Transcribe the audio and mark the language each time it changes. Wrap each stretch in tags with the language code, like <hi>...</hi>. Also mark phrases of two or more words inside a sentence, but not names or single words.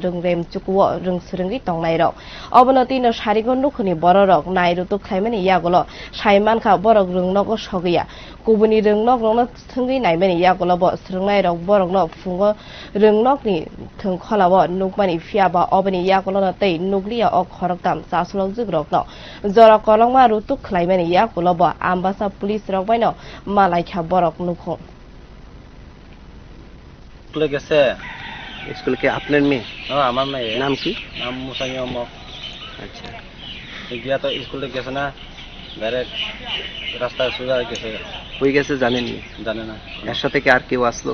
<trp>rungrem chukuo rungsrungi tongnai rok obano tino sarigon nukhuni borok nairutu khlaimani yagolo saiman kha borok rungnok sogiya kubuni rungnok rokno thungi naimani yagolo bo srungnai rok borok no fungo rungnok ni thungkholawo nukmani fiaba obani yagolo no tei nukliya ok khoroktam chaslok jugrok no jora kolongma rutuk khlaimani yagolo bo ambasa police rok baino malai kha borok nukho</trp> <bn>স্কুলে গেছে স্কুল কি আপনার মেয়ে? আমার মেয়ে। নাম কি? নাম মুসাইয়া মক। আচ্ছা গিয়া তো স্কুলে গেছে না, ডাইরেক্ট রাস্তায় সোজা গেছে। হয়ে গেছে জানেননি? জানে না। এর সাথে কি আর কেউ আসলো?</bn>